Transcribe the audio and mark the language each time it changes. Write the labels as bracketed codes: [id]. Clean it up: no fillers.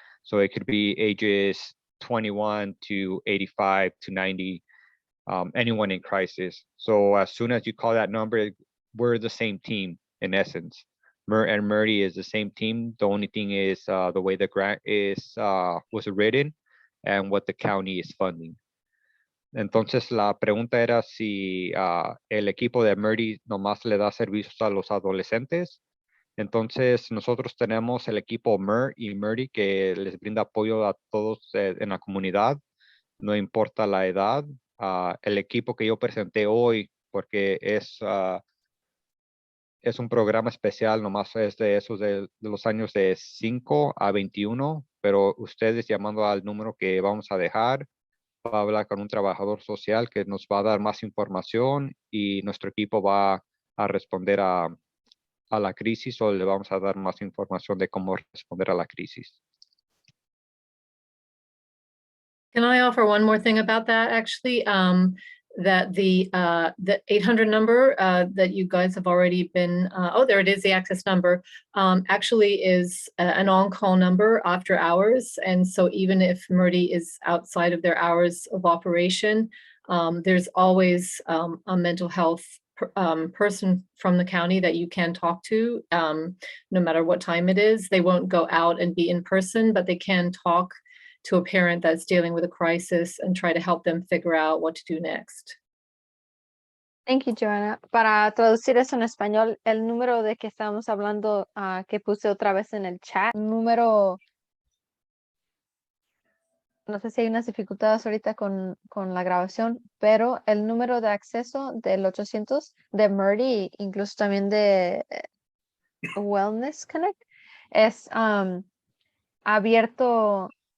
[en] So it could be ages 21 to 85 to 90, anyone in crisis. So as soon as you call that number, we're the same team in essence. MERT and MERTY is the same team. The only thing is the way the grant was written and what the county is funding. [es] Entonces la pregunta era si el equipo de MERTY nomás le da servicios a los adolescentes. Entonces nosotros tenemos el equipo MERT y MERTY que les brinda apoyo a todos en la comunidad, no importa la edad. El equipo que yo presenté hoy, porque es un programa especial, nomás es de esos de los años de 5 a 21, pero ustedes llamando al número que vamos a dejar, va a hablar con un trabajador social que nos va a dar más información, y nuestro equipo va a responder a la crisis, o le vamos a dar más información de cómo responder a la crisis. [en] Can I offer one more thing about that? Actually, that the 800 number that you guys have already been, oh, there it is, the access number, actually is an on-call number after hours. And so even if MERTY is outside of their hours of operation, there's always a mental health person from the county that you can talk to, no matter what time it is. They won't go out and be in person, but they can talk to a parent that's dealing with a crisis and try to help them figure out what to do next. Thank you, Joanna. [es] Para traducir eso en español, el número de que estábamos hablando, que puse otra vez en el chat, número, no sé si hay unas dificultades ahorita con la grabación, pero el número de acceso del 800 de MERTY, incluso también de Wellness Connect, es abierto.